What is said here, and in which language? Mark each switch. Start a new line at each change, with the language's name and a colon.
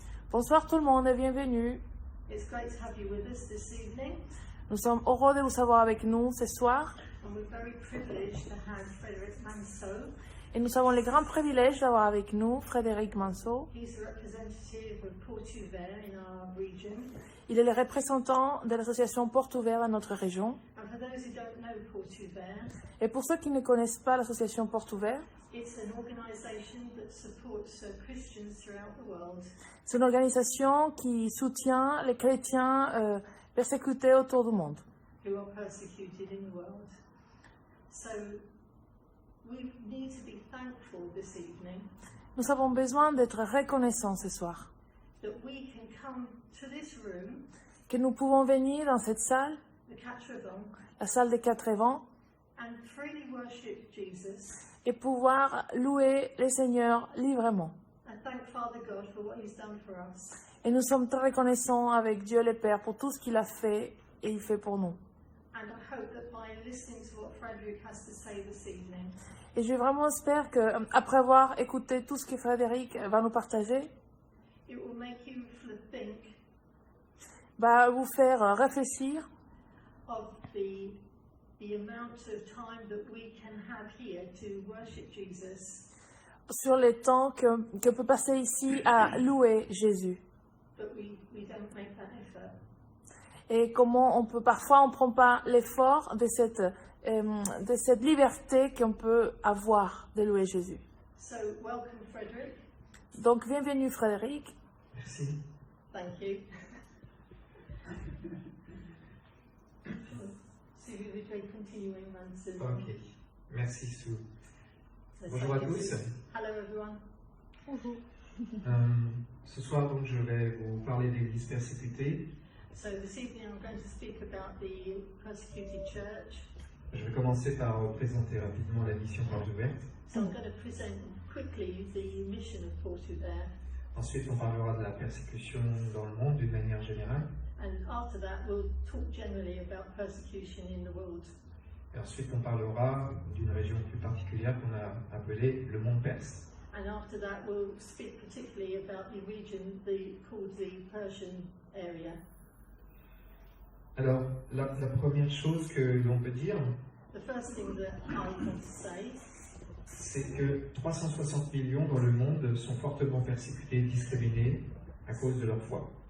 French: Bonsoir tout le monde et bienvenue.
English: It's great to have you with us this evening,
French: Nous sommes heureux de vous avoir avec nous ce soir
English: and we're very privileged to have Frederick Manso.
French: et nous avons le grand privilège d'avoir avec nous Frédéric Manceau.
English: He's a representative of Portuver in our region.
French: Il est le représentant de l'association Porte Ouverte dans notre région.
English: And for those who don't know Portuver,
French: Et pour ceux qui ne connaissent pas l'association Porte Ouverte,
English: it's an organisation that supports Christians throughout the world.
French: c'est une organisation qui soutient les chrétiens persécutés autour du monde.
English: Who are persecuted in the world. So we need to be thankful this evening
French: Nous avons besoin d'être reconnaissants ce soir,
English: that we can come to this room,
French: que nous pouvons venir dans cette salle,
English: the Catravon,
French: la salle des quatre vents,
English: and freely worship Jesus
French: et pouvoir louer le Seigneur librement.
English: and thank Father God for what He's done for us.
French: Et nous sommes très reconnaissants avec Dieu le Père pour tout ce qu'il a fait et il fait pour nous.
English: And I hope that by listening to what Frederick has to say this evening,
French: Et je vraiment espère qu'après avoir écouté tout ce que Frédéric va nous partager,
English: it will make you think
French: va vous faire réfléchir
English: of the amount of time that we can have here to worship Jesus,
French: sur les temps que peut passer ici à louer Jésus.
English: but we don't make that effort.
French: Et comment on peut, parfois on ne prend pas l'effort de cette liberté qu'on peut avoir de louer Jésus.
English: So welcome Frederick.
French: Donc bienvenue Frédéric. Merci.
English: Thank you. So we will be continuing Manson.
French: Ok. Merci Sue. Bonjour à tous.
English: Hello everyone.
French: Ce soir, donc, je vais vous parler de l'Église persécutée.
English: So this evening I'm going to speak about the persecuted church.
French: Je vais commencer par présenter rapidement la mission Porte Ouverte.
English: So I'm going to present quickly the mission of Portuver,
French: Ensuite, on parlera de la persécution dans le monde d'une manière générale.
English: and after that we'll talk generally about persecution in the world.
French: Et ensuite, on parlera d'une région plus particulière qu'on a appelée le monde perse.
English: And after that we'll speak particularly about the region called the Persian area.
French: Alors, la première chose que l'on peut dire,
English: The first thing that I want to say
French: c'est que 360 millions dans le monde sont fortement persécutés et discriminés à cause de leur foi.